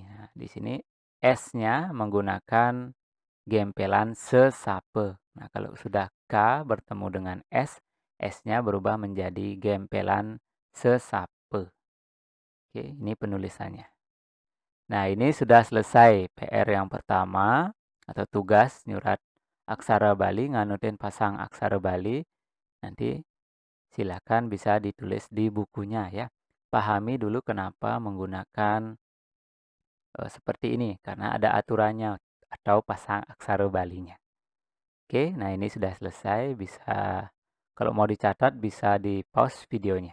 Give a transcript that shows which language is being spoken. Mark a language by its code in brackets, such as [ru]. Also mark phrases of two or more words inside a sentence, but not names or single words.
[id] Nah, di sini S-nya menggunakan gempelan sesape. Nah, kalau sudah K bertemu dengan S, S-nya berubah menjadi gempelan sesape. Oke, ini penulisannya. Nah, ini sudah selesai PR yang pertama atau tugas [ban] nyurat aksara Bali, nganutin pasang aksara Bali. [id] Nanti silakan bisa ditulis di bukunya ya. Pahami dulu kenapa menggunakan seperti ini, karena ada aturannya atau pasang aksara Balinya. Oke, nah ini sudah selesai, bisa kalau mau dicatat bisa di pause videonya.